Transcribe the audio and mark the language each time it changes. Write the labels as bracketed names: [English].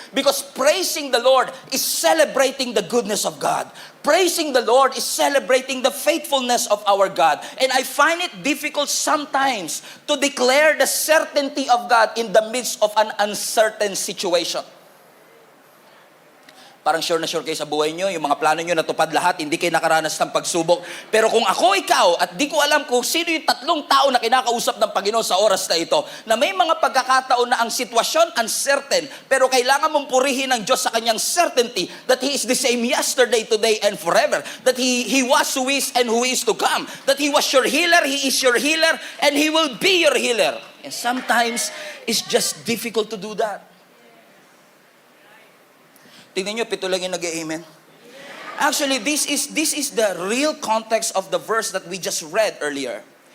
[English] Because praising the Lord is celebrating the goodness of God. Praising the Lord is celebrating the faithfulness of our God. And I find it difficult sometimes to declare the certainty of God in the midst of an uncertain situation. [Filipino] Parang sure na sure kayo sa buhay nyo, yung mga plano nyo natupad lahat, hindi kayo nakaranas ng pagsubok. Pero kung ako ikaw, at di ko alam kung sino yung 3 tao na kinakausap ng Panginoon sa oras na ito, na may mga pagkakataon na ang sitwasyon uncertain, pero kailangan mong purihin ng Diyos sa kanyang certainty [English] that He is the same yesterday, today, and forever. That He was, who is, and who is to come. That He was your healer, He is your healer, and He will be your healer. And sometimes, it's just difficult to do that. [Filipino] Tingnan nyo, 7 lang yung nag-amen. [English] Actually, this is the real context of the verse that we just read earlier.